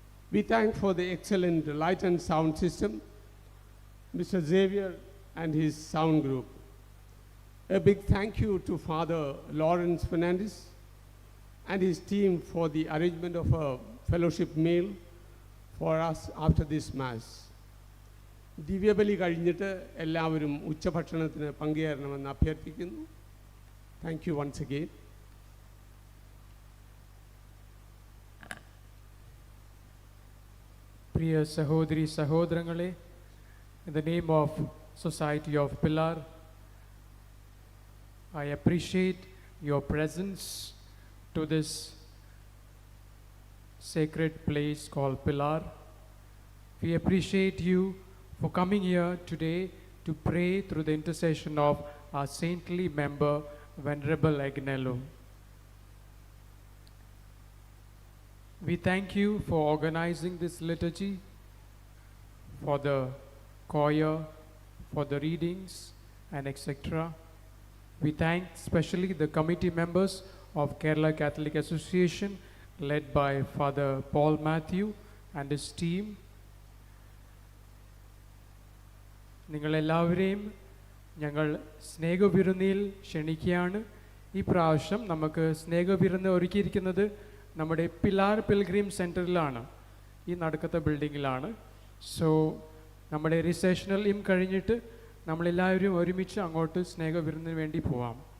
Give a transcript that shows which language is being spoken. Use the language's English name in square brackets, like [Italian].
[English] We thank for the excellent light and sound system, Mr. Xavier and his sound group. A big thank you to Father Lawrence Fernandez and his team for the arrangement of a fellowship meal for us after this Mass. [Malayalam] ദിവ്യബലി കഴിഞ്ഞിട്ട് എല്ലാവരും ഉച്ചഭക്ഷണത്തിന് പങ്കുചേരണമെന്ന് അഭ്യർത്ഥിക്കുന്നു. [English] Thank you once again. [Malayalam] പ്രിയ സഹോദരി സഹോദരങ്ങളെ, [English] in the name of Society of Pilar, I appreciate your presence to this sacred place called Pilar. We appreciate you for coming here today to pray through the intercession of our saintly member, Venerable Agnelo. We thank you for organizing this liturgy, for the choir, for the readings, and etc. We thank especially the committee members of Kerala Catholic Association, led by Father Paul Matthew and his team. [Malayalam] നിങ്ങളെല്ലാവരെയും ഞങ്ങൾ സ്നേഹവിരുന്നിൽ ക്ഷണിക്കുകയാണ്. ഈ പ്രാവശ്യം നമുക്ക് സ്നേഹവിരുന്ന് ഒരുക്കിയിരിക്കുന്നത് നമ്മുടെ Pilar pilgrim സെൻറ്ററിലാണ്, ഈ നടുക്കത്തെ ബിൽഡിങ്ങിലാണ്. So നമ്മുടെ റിസെഷണൽ കഴിഞ്ഞിട്ട് നമ്മളെല്ലാവരും ഒരുമിച്ച് അങ്ങോട്ട് സ്നേഹവിരുന്നിന് വേണ്ടി പോവാം.